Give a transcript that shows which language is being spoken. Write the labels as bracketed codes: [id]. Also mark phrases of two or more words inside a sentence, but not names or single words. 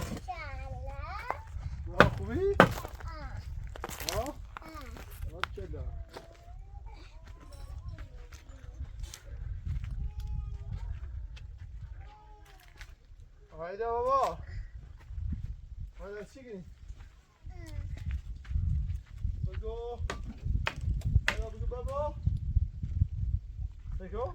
[fa] خوبی؟ چرا؟ [tr] haydi baba. Haydi çıkın. [fa] بگو. haydi بگو بابا. بگو.